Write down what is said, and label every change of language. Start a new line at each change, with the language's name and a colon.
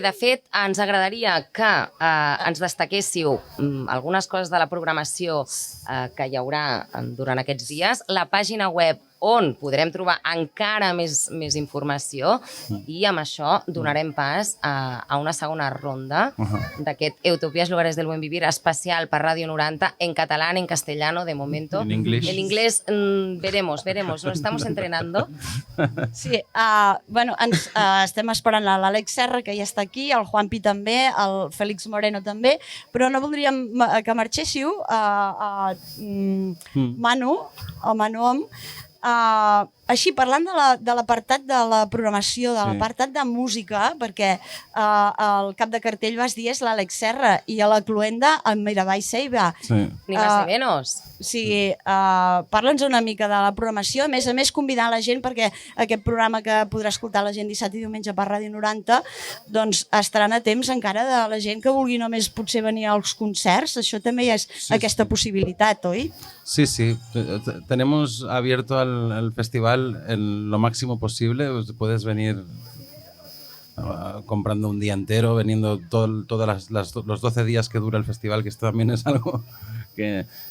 Catalan: De fet, ens agradaria que ens destaquéssiu algunes coses de la programació que hi haurà durant aquests dies. La pàgina web on podrem trobar encara més informació i amb això donarem pas a una segona ronda d'aquest Utopías Lugares del Buen Vivir especial per Ràdio 90
Spanish: en catalán, en castellano, de momento. En inglés. El inglés veremos, lo estamos entrenando.
Catalan: Sí, bueno, estem esperant l'Àlex Serra, que ja està aquí, el Juanpi també, el Félix Moreno també, però no voldríem que marxéssiu Manu, el Manuom, així, parlant de l'apartat de la programació, de l'apartat de música, perquè el cap de cartell vas dir és l'Àlex Serra i a la Cluenda el Mirabai Seiba.
Spanish: Ni más ni menos.
Catalan: Sí, parla'ns una mica de la programació, a més convidar la gent perquè aquest programa que podrà escoltar la gent dissabte i diumenge per Ràdio 90 doncs estaran a temps encara de la gent que vulgui només potser venir als concerts, això també hi és aquesta possibilitat, oi?
Spanish: Sí, tenemos abierto el festival en lo máximo posible, puedes venir comprando un día entero, veniendo todos los 12 días que dura el festival, que esto también es algo que...